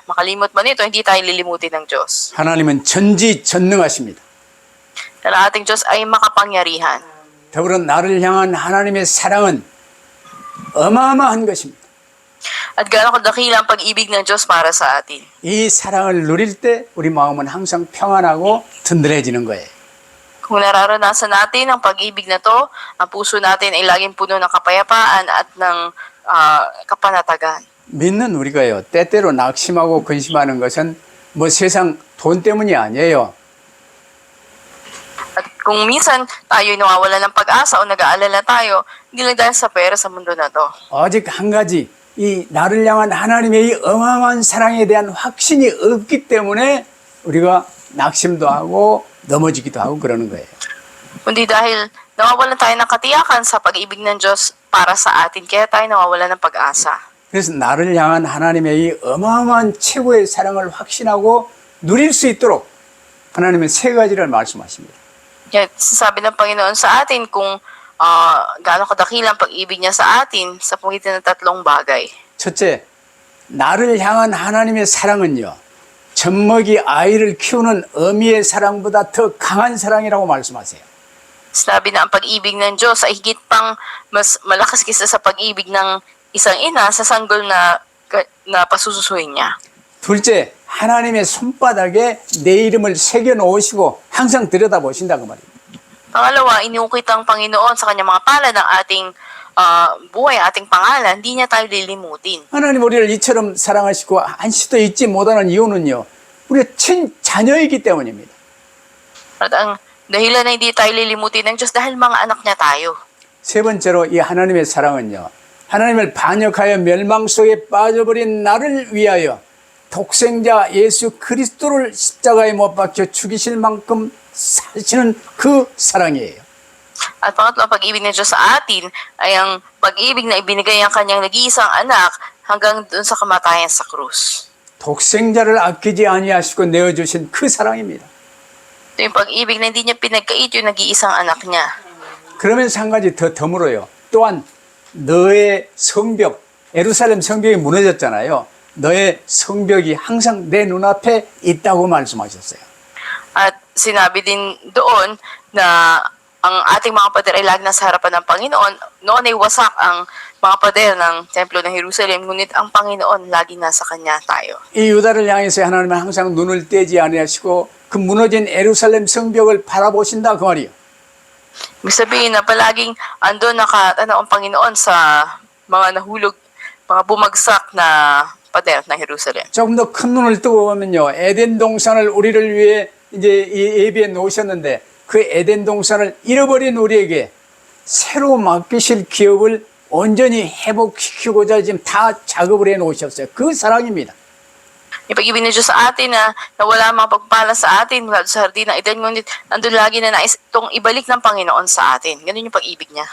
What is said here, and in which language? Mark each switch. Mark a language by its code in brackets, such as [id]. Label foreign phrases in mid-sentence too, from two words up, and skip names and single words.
[tl] Makalimot man ito, hindi tayo lilimutin ng Diyos. [ko] 하나님은 전지전능하십니다. [tl] Dahil ating Diyos ay makapangyarihan. [ko] 더불어 나를 향한 하나님의 사랑은 어마어마한 것입니다. [tl] At gaano kadakila ang pag-ibig ng Diyos para sa atin. [ko] 이 사랑을 누릴 때 우리 마음은 항상 평안하고 든든해지는 거예요. [tl] Kung nararanasan natin ang pag-ibig na to, ang puso natin ay laging puno ng kapayapaan at ng kapanatagan. [ko] 믿는 우리가요, 때때로 낙심하고 근심하는 것은 뭐 세상 돈 때문이 아니에요. [tl] At kung minsan tayo nawawala ng pag-asa o nag-aalala tayo, hindi lang dahil sa pera sa mundo na to. [ko] 오직 한 가지, 이 나를 향한 하나님의 이 어마어마한 사랑에 대한 확신이 없기 때문에 우리가 낙심도 하고 넘어지기도 하고 그러는 거예요. [tl] Kundi dahil nawawalan tayo ng katiyakan sa pag-ibig ng Diyos para sa atin, kaya tayo nawawalan ng pag-asa. [ko] 그래서 나를 향한 하나님의 이 어마어마한 최고의 사랑을 확신하고 누릴 수 있도록 하나님은 세 가지를 말씀하십니다. [tl] Kaya sasabi ng Panginoon sa atin kung gaano kadakilang pag-ibig niya sa atin sa pamagitan ng tatlong bagay. [ko] 첫째, 나를 향한 하나님의 사랑은요, 젖먹이 아이를 키우는 어미의 사랑보다 더 강한 사랑이라고 말씀하세요. [tl] Sinabi na ang pag-ibig ng Diyos ay higit pang mas malakas kaysa sa pag-ibig ng isang ina sa sanggol na pasususuin niya. [ko] 둘째, 하나님의 손바닥에 내 이름을 새겨 놓으시고 항상 들여다보신다 그 말이에요. [tl] Pangalawa, iniukit ang Panginoon sa kanyang mga palad ng ating buhay, ating pangalan, hindi niya tayo lilimutin. [ko] 하나님 우리를 이처럼 사랑하시고 한시도 잊지 못하는 이유는요, 우리가 친 자녀이기 때문입니다. [tl] At ang dahilan na hindi tayo lilimutin ng Diyos dahil mga anak niya tayo. [ko] 세 번째로 이 하나님의 사랑은요, 하나님을 반역하여 멸망 속에 빠져버린 나를 위하여 독생자 예수 그리스도를 십자가에 못 박혀 죽이실 만큼 사시는 그 사랑이에요. [tl] At pangatlo, ang pag-ibig ng Diyos sa atin ay ang pag-ibig na ibinigay ang kanyang nag-iisang anak hanggang dun sa kamatayan sa krus. [ko] 독생자를 아끼지 아니하시고 내어주신 그 사랑입니다. [tl] Ito yung pag-ibig na hindi niya pinagkait yung nag-iisang anak niya. [ko] 그러면서 한 가지 더 더물어요. 또한 너의 성벽, 예루살렘 성벽이 무너졌잖아요. 너의 성벽이 항상 내 눈앞에 있다고 말씀하셨어요. [tl] At sinabi din doon na ang ating mga pader ay lagi nasa harapan ng Panginoon. Noon ay wasak ang mga pader ng Templo ng Jerusalem, ngunit ang Panginoon lagi nasa Kanya tayo. [ko] 이 유다를 향해서 하나님은 항상 눈을 떼지 아니하시고 그 무너진 예루살렘 성벽을 바라보신다 그 말이에요. [tl] Ibig sabihin na palaging andun nakatanaw ang Panginoon sa mga nahulog, mga bumagsak na pader ng Jerusalem. [ko] 조금 더 큰 눈을 뜨고 보면요, 에덴 동산을 우리를 위해 이제 예비해 놓으셨는데 그 에덴 동산을 잃어버린 우리에게 새로 맡기실 기업을 온전히 회복시키고자 지금 다 작업을 해 놓으셨어요. 그 사랑입니다. [tl] Yung pag-ibig ng Diyos sa atin na wala mga pagpala sa atin mula sa hardin ng Eden, ngunit andun lagi na nais itong ibalik ng Panginoon sa atin. Ganun yung pag-ibig niya.